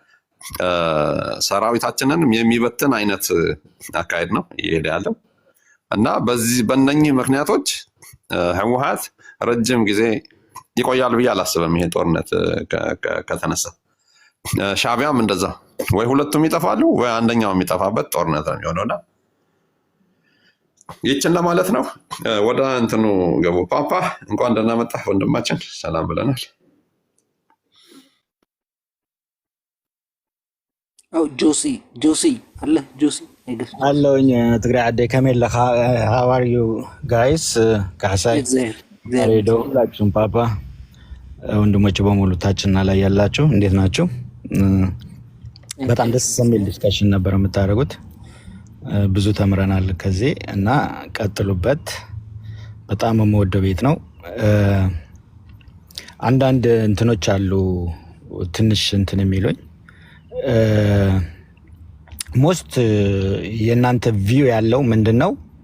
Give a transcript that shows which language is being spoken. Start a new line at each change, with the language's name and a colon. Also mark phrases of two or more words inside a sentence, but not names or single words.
Amharic: ሰራዊታችንን የሚበትን አይነት አካሄድ ነው እየሄደ ያለው እና በእነኚህ ምክንያቶች ህወሓት ረጅም ጊዜ ይቆያል ብዬ አላስብም። ይሄ ጦርነት ከተነሳ ሻዕቢያም እንደዛ ወይ ሁለቱም ይጠፋሉ ወይ አንደኛው የሚጠፋበት ጦርነት ነው የሚሆነውና ይችን ለማለት ነው። ወደ እንትኑ ገቡ። ፓፓ እንኳን ደህና መጣህ ወንድማችን፣ ሰላም ብለናል። ጆሲ አለ ጆሲ አለውኝ
Tigrinya: ትግራይ ዓደይ ከመይ ለኻ
English: how are you guys
Amharic: ካሕሳይ ሬዶ ሁላችሁም ፓፓ ወንድሞች በሙሉ ታችና ላይ ያላችሁ እንዴት ናችሁ? በጣም ደስ የሚል ዲስካሽን ነበር የምታደርጉት። ብዙ ተምረናል ከዚህ እና ቀጥሉበት። በጣም የምወደው ቤት ነው። አንዳንድ እንትኖች አሉ ትንሽ እንትን የሚሉኝ ሞስት የእናንተ ቪው ያለው ምንድን ነው?